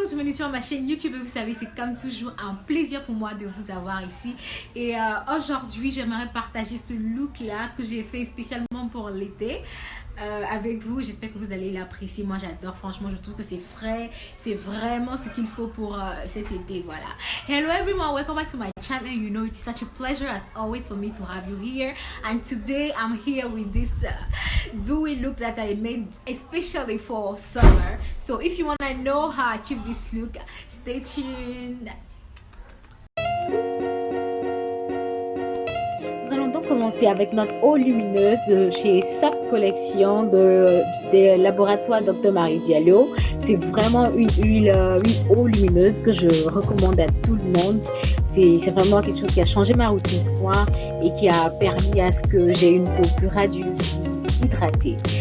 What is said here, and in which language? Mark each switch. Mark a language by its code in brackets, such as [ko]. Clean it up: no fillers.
[fr] sur ma chaîne YouTube et vous savez, c'est comme toujours un plaisir pour moi de vous avoir ici. Et aujourd'hui, j'aimerais partager ce look là que j'ai fait spécialement pour l'été avec vous. J'espère que vous allez l'apprécier. Moi j'adore, franchement je trouve que c'est frais, c'est vraiment ce qu'il faut pour cet été. Voilà. [en] Hello everyone, welcome back to my channel. You know it's such a pleasure as always for me to have you here, and today I'm here with this dewy look that I made especially for summer. So if you want to know how I achieve this look, stay tuned. [fr] Nous allons donc commencer avec notre eau lumineuse de chez Soft Collection des laboratoires Dr Marie Diallo. C'est vraiment une eau lumineuse que je recommande à tout le monde. C'est vraiment quelque chose qui a changé ma routine soin et qui a permis à ce que j'ai une peau plus radieuse, hydratée.